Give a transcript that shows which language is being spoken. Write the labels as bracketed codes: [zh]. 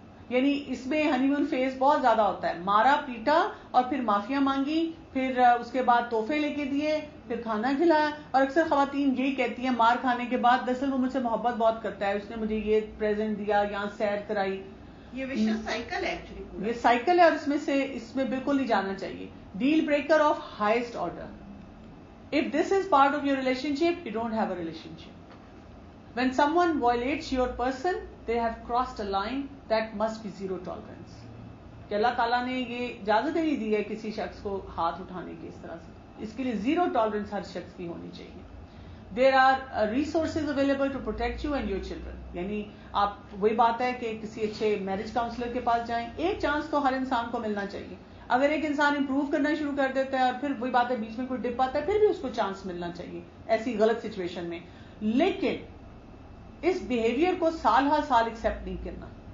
[ur] یعنی اس میں ہنی مون فیز بہت زیادہ ہوتا ہے, مارا پیٹا اور پھر معافیاں مانگی, پھر اس کے بعد تحفے لے کے دیے, پھر کھانا کھلایا. اور اکثر خواتین یہی کہتی ہیں مار کھانے کے بعد دراصل وہ مجھ سے محبت بہت کرتا ہے, اس نے مجھے یہ پریزنٹ دیا, یہاں سیر کرائی. یہ ویشیس سائیکل ہے ایکچولی, یہ سائیکل ہے اور اس میں بالکل نہیں جانا چاہیے. [en] Deal breaker of highest order. If this is part of your relationship, you don't have a relationship. When someone violates your person, they have crossed a line that must be zero tolerance. [ur] کہ اللہ تعالیٰ نے یہ اجازت نہیں دی ہے کسی شخص کو ہاتھ اٹھانے کی اس طرح سے, اس کے لیے زیرو ٹالرنس ہر شخص کی ہونی چاہیے. [en] There are resources available to protect you and your children. [ur] یعنی آپ وہی بات ہے کہ کسی اچھے میرج کاؤنسلر کے پاس جائیں. ایک چانس تو ہر انسان کو ملنا چاہیے. اگر ایک انسان امپروو کرنا شروع کر دیتا ہے اور پھر وہی بات ہے بیچ میں کوئی ڈپ آتا ہے, پھر بھی اس کو چانس ملنا چاہیے ایسی غلط سچویشن میں. لیکن اس بیہیویئر کو سال ہر سال ایکسپٹ نہیں کرنا.